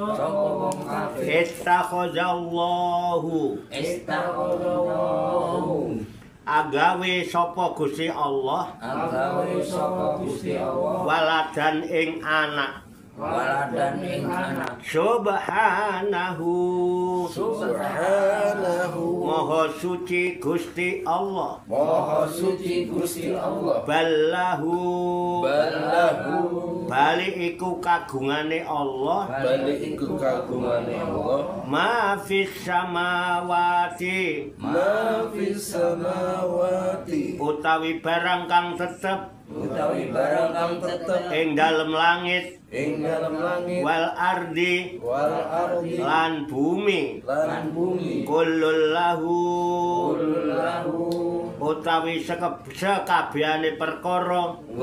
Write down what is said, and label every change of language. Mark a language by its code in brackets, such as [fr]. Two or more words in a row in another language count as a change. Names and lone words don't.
[jv] istakhadzallahu agawe sapa Gusti Allah waladan ing anak subhanahu maha suci Gusti Allah ballahu bali iku kagungane Allah [ar] ما في السماوات [jv] utawi barang kang tetep ing dalem langit [ar] والأرض [jv] lan bumi [ar] كل له [jv] utawi sekabehane perkara